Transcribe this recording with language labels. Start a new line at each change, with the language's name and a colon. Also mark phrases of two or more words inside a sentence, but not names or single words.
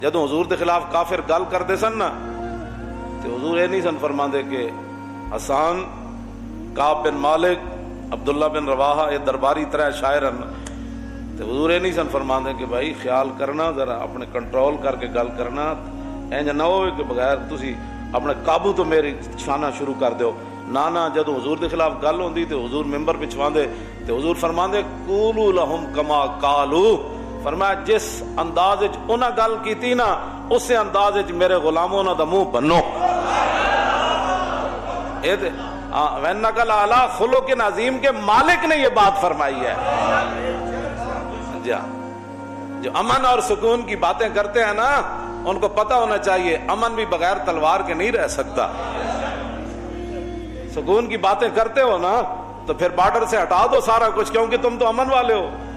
Punjabi: جدوں حضور دے خلاف کافر گل کردے سن نا تے حضور یہ نہیں سن فرماندے کہ حسان، کعب بن مالک، عبداللہ بن رواحہ
Urdu: یہ درباری طرح شاعر ہیں،
Punjabi: تے حضور یہ نہیں سن فرماندے کہ بھائی خیال کرنا، ذرا اپنے کنٹرول کر کے گل کرنا، اینج نہ ہوئے کہ بغیر تسی اپنے قابو تو میری شانہ شروع کر دیو۔ نانا جدوں حضور دے خلاف گل ہوندی تے حضور ممبر بچھواندے تے حضور فرماندے
Arabic: قولوا لہم کما قالوا،
Punjabi: فرمایا جس انداز وچ انہاں گل کیتی نا اسی انداز وچ میرے غلاموں انہاں دا منہ بنو۔ اے تے
Arabic: وَإِنَّكَ لَعَلَىٰ خُلُقٍ عظیم
Urdu: کے مالک نے یہ بات فرمائی ہے۔ جو امن اور سکون کی باتیں کرتے ہیں نا ان کو پتہ ہونا چاہیے امن بھی بغیر تلوار کے نہیں رہ سکتا۔ سکون کی باتیں کرتے ہو نا تو پھر بارڈر سے ہٹا دو سارا کچھ، کیونکہ تم تو امن والے ہو۔